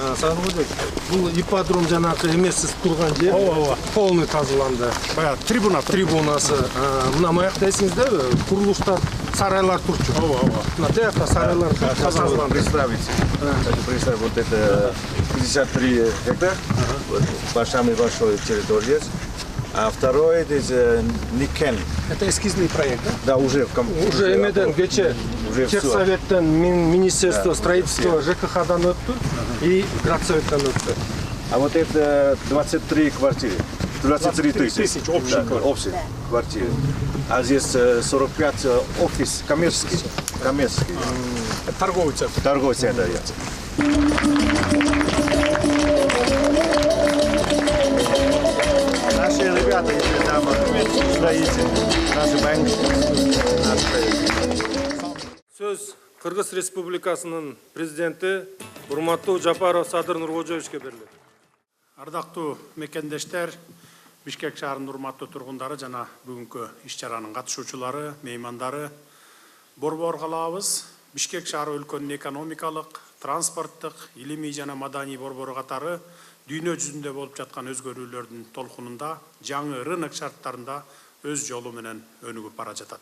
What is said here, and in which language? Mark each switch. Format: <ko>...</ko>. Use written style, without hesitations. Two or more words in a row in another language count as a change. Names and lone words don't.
<ky>Сагырбек, бул ипподром жанакы эмессиз турган жер полный тазаланды. Баягы трибунасы. Мына маякта эсиңиздеби? Курулуштар, сарайлар турчу. Мына тиякта сарайлар тазаланды.</ky> <ru>Представь, вот это 53 гектар, самый большой территория. А второй это Никен. Это эскизный проект, да? Да, уже</ru> <ky>эмеден кече Техсоветтен, Министерство строительства ЖКХ-дан өттү и Градсоветтен өттү.</ky> <ru>А вот это 23 квартиры. 23 тысяч общих квартир. А здесь 45 офис коммерческий. Торговый центр. Торговый центр. Наши ребята, если там строители, наши банки, наши</ru> <ky>Сөз Кыргыз Республикасынын президенти урматтуу Жапаров Садыр Нуркожоевичке берилет. Ардактуу мекендештер, Бишкек шаарынын урматтуу тургундары жана бүгүнкү иш-чаранын катышуучулары, меймандары, борбор калабыз Бишкек шаары өлкөнүн экономикалык, транспорттук, илимий жана маданий борбору катары дүйнө жүзүндө болуп жаткан өзгөрүүлөрдүн толкунунда жаңы рынок шарттарында өз жолу менен өнүгүп бара жатат.</ky>